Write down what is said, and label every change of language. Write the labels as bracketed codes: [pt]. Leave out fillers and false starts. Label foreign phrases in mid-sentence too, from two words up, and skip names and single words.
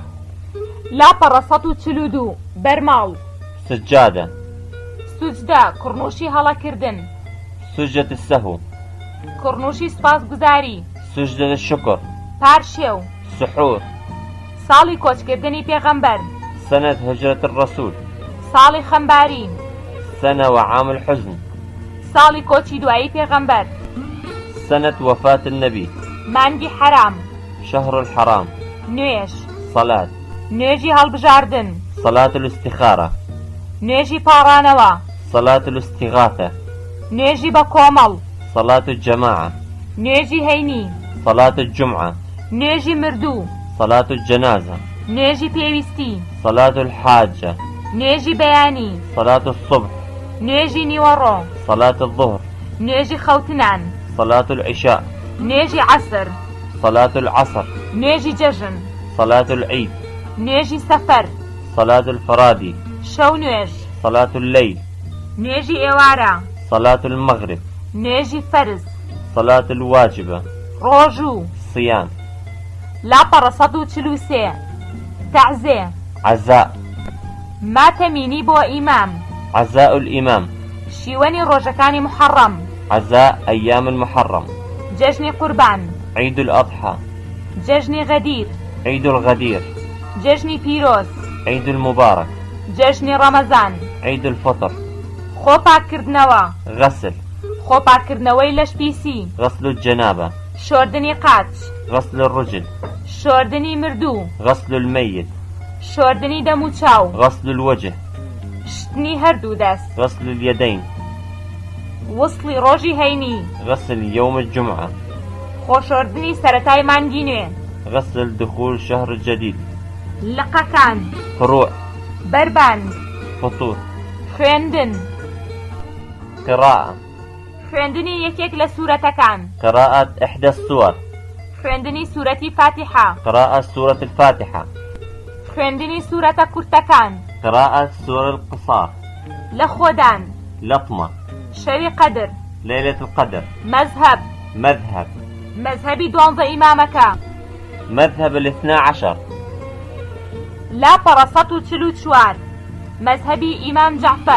[ckb] لاپەڕە 142 بەرماڵ [ar] سجادة [ckb] سوجدە کوڕنووشی هەڵەکردن [ar] سجدة السهو [ckb] کوڕنووشی سپاسگوزاری [ar] سجدة الشكر [ckb] پارشێو [ar] سحور [ckb] ساڵی کۆچکردنی پێغەمبەر [ar] سنة هجرة الرسول [ckb] ساڵی خەمباری [ar] سنة وعام الحزن [ckb] ساڵی کۆچی دوایی پێغەمبەر [ar] سنة وفاة النبي [ckb] مانگی حرام [ar] شهر الحرام [ckb] نوێژ [ar] صلاة [ckb] نوێژی هەڵبژاردن [ar] صلاة الاستخارة [ckb] نوێژی پاڕانەوە [ar] صلاة الاستغاثة [ckb] نوێژی بە کۆمەڵ [ar] صلاة الجماعة [ckb] نوێژی هەینی [ar] صلاة الجمعة [ckb] نوێژی مردوو [ar] صلاة الجنازة [ckb] نوێژی پێویستی [ar] صلاة الحاجة [ckb] نوێژی بەیانی [ar] صلاة الصبح [ckb] نوێژی نیوەڕۆ [ar] صلاة الظهر [ckb] نوێژی خەوتنان [ar] صلاة العشاء [ckb] نوێژی عەسر [ar] صلاة العصر [ckb] نوێژی جەژن [ar] صلاة العيد [ckb] نوێژی سەفەر [ar] صلاة الفرادي [ckb] شەو نوێژ [ar] صلاة الليل [ckb] نوێژی ئێوارە [ar] صلاة المغرب [ckb] نوێژی فەرز [ar] صلاة الواجبة [ckb] ڕۆژوو [ar] صيام [ckb] لاپەڕە 143 تەعزێ [ar] عزاء [ckb] ماتەمینی بۆ ئیمام [ar] عزاء الإمام [ckb] شیوەنی ڕۆژەکانی محەڕەم [ar] عزاء أيام المحرم [ckb] جەژنی قوربان [ar] عيد الأضحى [ckb] جەژنی غەدیر [ar] عيد الغدير [ckb] جەژنی پیرۆز [ar] عيد المبارك [ckb] جەژنی ڕەمەزان [ar] عيد الفطر [ckb] خۆپاکردنەوە [ar] غسل [ckb] خۆپاکردنەوەی لە شپیسی [ar] غسل الجنابة [ckb] شۆردنی قاچ، [ar] غسل الرجل، [ckb] شۆردنی مردوو، [ar] غسل الميت، [ckb] شۆردنی دەم و چاو، [ar] غسل الوجه، [ckb] شتنی هەردوو دەست، [ar] غسل اليدين، [ckb] وصلی ڕۆژی هەینی، [ar] غسل يوم الجمعة، [ckb] خۆشۆردنی سەرەتای مانگی نوێ، [ar] غسل دخول الشهر الجديد، [ckb] لقەکان، [ar] فروع، [ckb] بەربان، [ar] فطور، [ckb] خوێندن، [ar] قراءة، [ckb] خوێندنی یەکێک لە سوورەتەکان، [ar] قراءة إحدى السور، [ckb] خوێندنی سوورەتی فاتحە، [ar] قراءة سورة الفاتحة، [ckb] خوێندنی سوورەتە کورتەکان، [ar] قراءة سور القصار، [ckb] لە خۆدان، [ar] لطمة، [ckb] شەوی قەدر، [ar] ليلة القدر، [ckb] مەذهب، [ar] مذهب، [ckb] مەذهبی 12 ئیمامەکە، [ar] مذهب الاثنى عشر، [ckb] لاپەڕە 144 مەذهبی ئیمام جەعفەر،